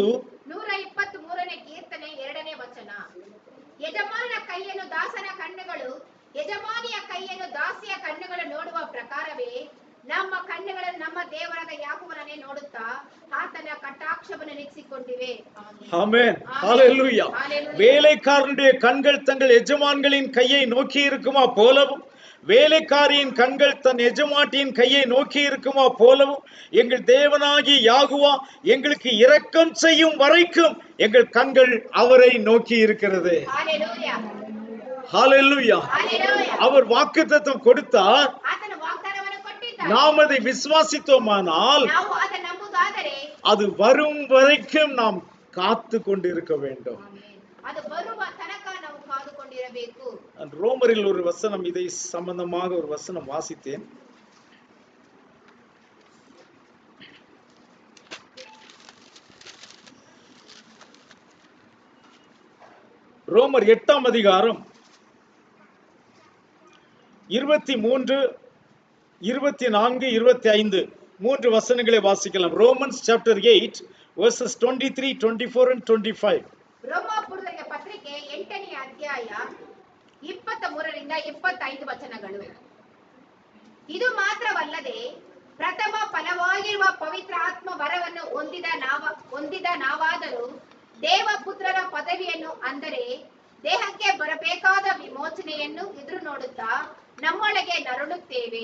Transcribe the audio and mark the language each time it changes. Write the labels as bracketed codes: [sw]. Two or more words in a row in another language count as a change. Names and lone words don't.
[kn] 123ನೇ ಕೀರ್ತನೆ 2ನೇ ವಚನ. ಯಜಮಾನನ ಕೈಯನ್ನು ದಾಸನ ಕಣ್ಣುಗಳು, ಯಜಮಾನಿಯ ಕೈಯನ್ನು ದಾಸಿಯ ಕಣ್ಣುಗಳು ನೋಡುವ ಪ್ರಕಾರವೇ ನಮ್ಮ ಕಣ್ಣುಗಳನ್ನು ನಮ್ಮ ದೇವರಾದ ಯಾಕೋಬನನ್ನೇ ನೋಡುತ್ತಾ ಆತನ ಕಟಾಕ್ಷವನ್ನು ನಿರೀಕ್ಷಿಸಿಕೊಂಡಿವೆ. [ta] ஆமென். ஹalleluya. வேலைக்காரனுடைய கண்கள் தங்கள் எஜமான்களின் கையை நோக்கி இருக்குமா போலவும் வேலைக்காரியின் கண்கள் தன் எஜமாட்டியின் கையை நோக்கி இருக்குமா போலவும் எங்கள் தேவனாகிய யாகுவா எங்களுக்கு இரக்கம் செய்யும் வரைக்கும் எங்கள் கண்கள் அவரை நோக்கி இருக்கிறது. ஹalleluya. ஹalleluya. ஹalleluya. அவர் வாக்குத்தத்தம் கொடுத்தார். [kn] ಆತನ ವಾಗ್ದಾನವನ್ನು ಕೊಟ್ಟಿದ್ದಾನೆ. [ta] நாம் அதை விசுவாசித்தோமானால் [kn] ನಾವು ಅದನ್ನು ನಂಬುವುದಾದರೆ [ta] அது வரும் வரைக்கும் நாம் காத்து கொண்டிருக்க வேண்டும். [kn] ಅದು ಬರುವ ತನಕ ನಾವು ಕಾದುಕೊಂಡಿರಬೇಕು. [ta] ரோமரில் ஒரு வசனம் இதை சம்பந்தமாக ஒரு வசனம் வாசித்தேன். ரோமர் 8ஆம் அதிகாரம் 23, 24, 25 மூன்று வசனங்களை வாசிக்கலாம். [en] Romans chapter 8 verses 23, 24 and 25. [kn] ರೋಮಾಪುರದವರಿಗೆ ಪತ್ರಿಕೆ 8ನೇ ಅಧ್ಯಾಯ 23ರಿಂದ 25 ವಚನಗಳು. ಇದು ಮಾತ್ರವಲ್ಲದೆ ಪ್ರಥಮ ಫಲವಾಗಿರುವ ಪವಿತ್ರ ಆತ್ಮ ವರವನ್ನು ಹೊಂದಿದ ನಾವಾದರೂ ದೇವಪುತ್ರರ ಪದವಿಯನ್ನು ಅಂದರೆ ದೇಹಕ್ಕೆ ಬರಬೇಕಾದ ವಿಮೋಚನೆಯನ್ನು ಎದುರು ನೋಡುತ್ತಾ ನಮ್ಮೊಳಗೆ ನರಳುತ್ತೇವೆ.